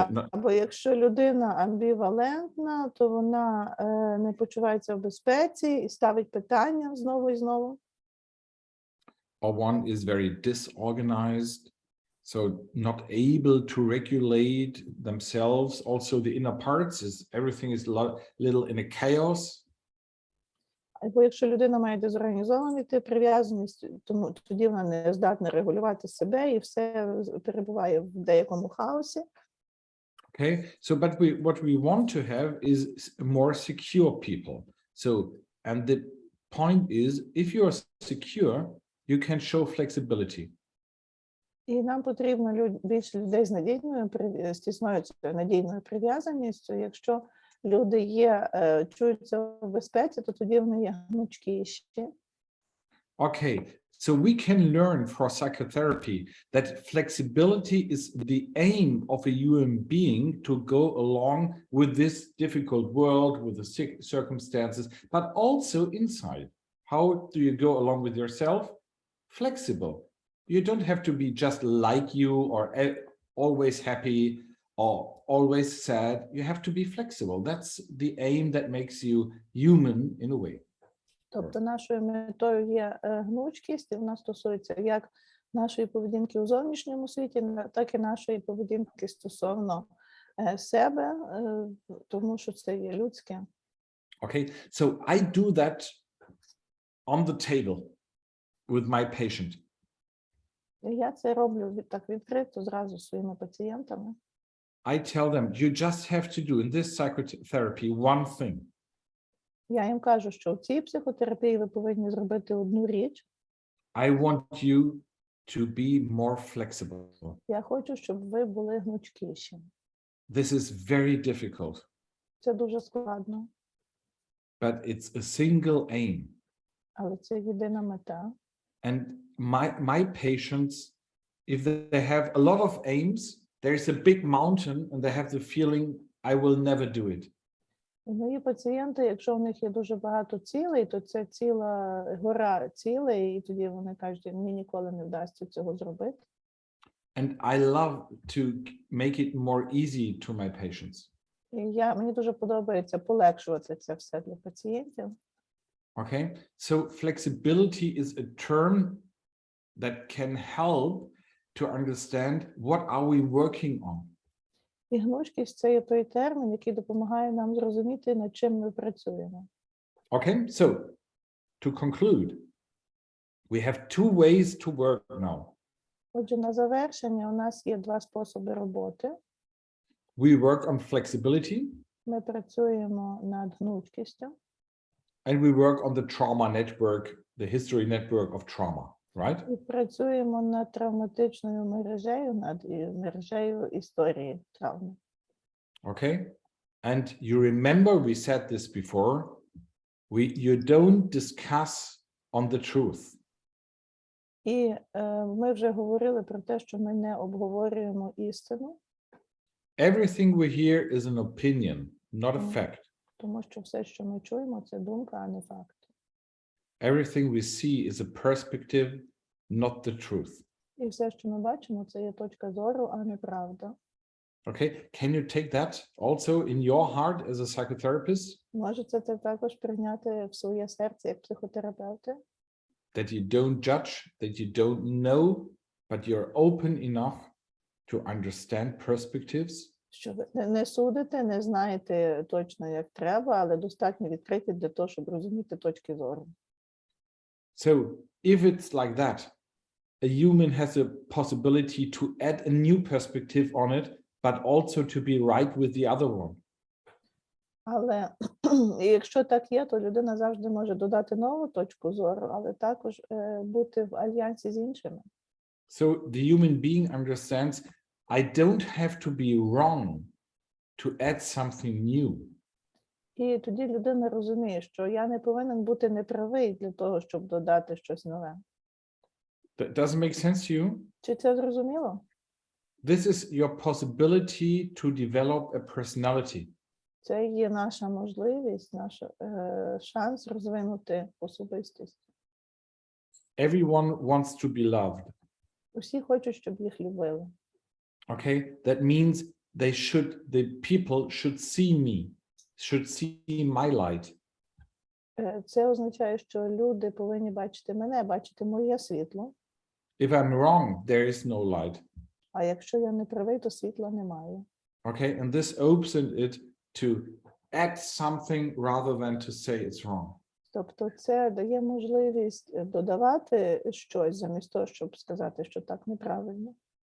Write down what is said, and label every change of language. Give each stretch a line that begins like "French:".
Ukrainian: Або якщо людина амбівалентна, то вона не почувається в безпеці і ставить питання знову і знову.
English: Or one is very disorganized, so not able to regulate themselves. Also the inner parts, everything is little in a chaos.
Ukrainian: Або якщо людина має дезорганізований тип прив'язаності, тому тоді вона не здатна регулювати себе і все перебуває в деякому хаосі.
English: Okay, so but what we want to have is more secure people. So, and the point is, if you are secure, you can show flexibility.
Ukrainian: І нам потрібно більше людей з надійною, з тісною надійною прив'язаністю. Якщо люди чуються в безпеці, то тоді вони є гнучкіші.
English: Okay, so we can learn for psychotherapy that flexibility is the aim of a human being to go along with this difficult world, with the circumstances, but also inside. How do you go along with yourself? flexible. You don't have to be just like you or always happy or always sad. You have to be flexible. That's the aim that makes you human in a way.
Ukrainian: Тобто нашою метою є гнучкість, і вона стосується як нашої поведінки у зовнішньому світі, так і нашої поведінки стосовно себе, тому що це є людське.
English: Okay, so I do that on the table with my patient.
Ukrainian: І я це роблю так відкрито зразу зі своїми пацієнтами.
English: I tell them, you just have to do in this psychotherapy one thing.
Ukrainian: Я їм кажу, що в цій психотерапії ви повинні зробити одну річ.
English: I want you to be more flexible.
Ukrainian: Я хочу, щоб ви були гнучкіші.
English: This is very difficult,
Ukrainian: Це дуже складно,
English: but it's a single aim.
Ukrainian: але це єдина мета.
English: And my patients, if they have a lot of aims, there's a big mountain and they have the feeling, I will never do it.
Ukrainian: І мої пацієнти, якщо в них є дуже багато цілей, то це ціла гора цілей, і тоді вони кажуть, мені ніколи не вдасться цього зробити.
English: And I love to make it more easy to my patients.
Ukrainian: І мені дуже подобається полегшувати це все для пацієнтів.
English: Okay, so flexibility is a term that can help to understand what are we working on.
Ukrainian: І гнучкість – це є той термін, який допомагає нам зрозуміти, над чим ми працюємо.
English: Okay, so to conclude, we have two ways to work now.
Ukrainian: Отже, на завершення у нас є два способи роботи.
English: We work on flexibility
Ukrainian: Ми працюємо над гнучкістю.
English: and we work on the trauma network, the history network of trauma, right?
Ukrainian: І працюємо над травматичною мережею, над мережею історії травми.
English: Okay, and you remember we said this before, you don't discuss on the truth.
Ukrainian: І ми вже говорили про те, що ми не обговорюємо істину,
English: Everything we hear is an opinion, not a fact.
Ukrainian: тому що все, що ми чуємо, це думка, а не факт.
English: Everything we see is a perspective, not the truth.
Ukrainian: І все, що ми бачимо, це є точка зору, а не правда.
English: Okay, can you take that also in your heart as a psychotherapist?
Ukrainian: Можете це також прийняти в своє серце як психотерапевти,
English: That you don't judge, that you don't know, but you're open enough to understand perspectives.
Ukrainian: що ви не судите, не знаєте точно, як треба, але достатньо відкриті для того, щоб розуміти точки зору.
English: So if it's like that, a human has a possibility to add a new perspective on it, but also to be right with the other one.
Ukrainian: Але якщо так є, то людина завжди може додати нову точку зору, але також бути в альянсі з іншими.
English: So the human being understands, I don't have to be wrong to add something new.
Ukrainian: І тоді людина розуміє, що я не повинен бути неправий для того, щоб додати щось нове.
English: That doesn't make sense to you?
Ukrainian: Чи це зрозуміло?
English: This is your possibility to develop a personality.
Ukrainian: Це є наша можливість, наш шанс розвинути особистість.
English: Everyone wants to be loved.
Ukrainian: Усі хочуть, щоб їх любили.
English: Okay, that means the people should see me, should see my light.
Ukrainian: Це означає, що люди повинні бачити мене, бачити моє світло.
English: If I'm wrong, there is no light.
Ukrainian: А якщо я не правий, то світла немає.
English: Okay, and this opens it to add something rather than to say it's wrong.
Ukrainian: Тобто це дає можливість додавати щось замість того, щоб сказати, що так неправильно.